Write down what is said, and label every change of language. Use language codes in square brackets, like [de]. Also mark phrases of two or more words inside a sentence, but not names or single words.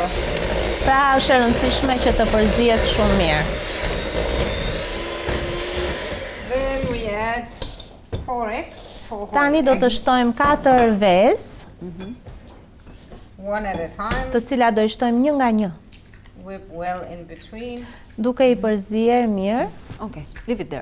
[sq] Pra është e rëndësishme që të përzihet shumë mirë. [en] Then we add 4 eggs. [sq] Tani do të shtojmë 4 vezë, [en] One at a time. [sq] të cilat do I shtojmë një nga një, [en] Whip well in between. [sq] duke I përzier mirë. Okej, [en] leave it there.